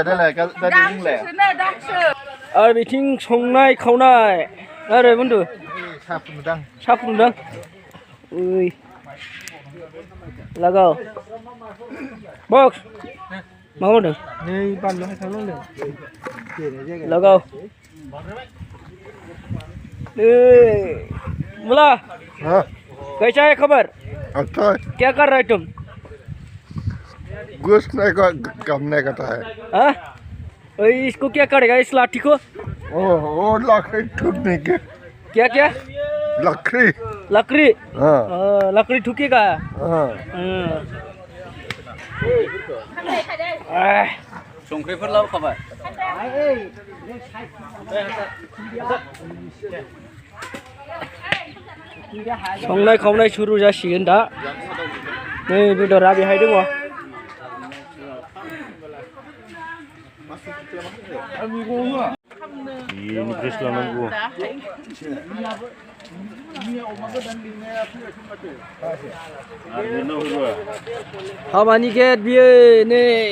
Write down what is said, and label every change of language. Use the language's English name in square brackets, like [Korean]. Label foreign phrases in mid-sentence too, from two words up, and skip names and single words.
[Bodo] आरो बिथिं संनाय खावनाय आरो बन्दु साहा फुदुंदां ओइ लागाव बक्स मा मावदों नै बानलु हायखांनांदों लागाव मुला [Hindi] कैसा है खबर? अच्छा है। क्या कर रहे तुम? गोश्त नहीं का काम नहीं करता है। हाँ? इसको क्या करेगा इस लाठी को? वो लकड़ी ठुकने के। क्या क्या? लकड़ी। लकड़ी? हाँ लकड़ी ठुकेगा? हाँ। [Bodo] संख्रिफोर लाबोखाबाय संनाय खावनाय सुरु जासिगोन दा नै बेदरा बेहाय दङ [Indonesian] ini terus langsung [Bodo] हाबानि गेट बियो नै